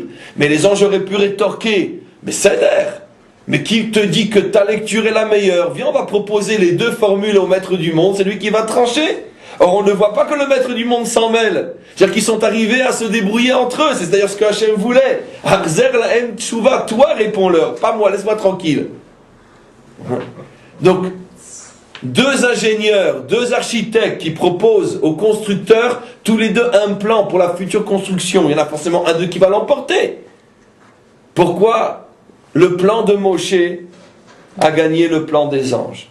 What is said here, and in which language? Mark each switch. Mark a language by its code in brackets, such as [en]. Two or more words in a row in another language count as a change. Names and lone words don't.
[fr] Mais les anges auraient pu rétorquer, mais c'est d'air. Mais qui te dit que ta lecture est la meilleure? Viens, on va proposer les deux formules au maître du monde, c'est lui qui va trancher. Or, on ne voit pas que le maître du monde s'en mêle. C'est-à-dire qu'ils sont arrivés à se débrouiller entre eux. C'est d'ailleurs ce que Hachem voulait. [he] החזר להם תשובה, [fr] toi réponds-leur, pas moi, laisse-moi tranquille. Donc, deux ingénieurs, deux architectes qui proposent aux constructeurs tous les deux un plan pour la future construction. Il y en a forcément un d'eux qui va l'emporter. Pourquoi le plan de Moshe a gagné le plan des anges?